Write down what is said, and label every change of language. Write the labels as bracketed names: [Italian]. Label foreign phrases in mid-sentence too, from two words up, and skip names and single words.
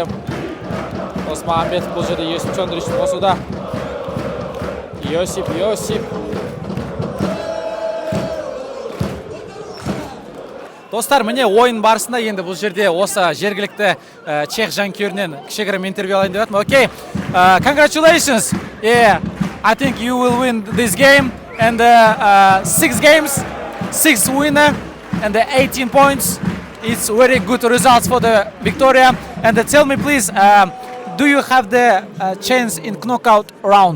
[Kazakh] Досмағамбетов бұл жерде Йосип Чондричті қосуда. Йосип. Достар, міне ойын барысында енді бұл жерде осы жергілікті чех жанкүйерінен кішігірім интервью алайын деп жатырмын. [English] Okay. Congratulations. I think you will win this game and 6 games, 6 winner and 18 points. It's very good results for the Victoria. And tell me please, do you have the chance in knockout round?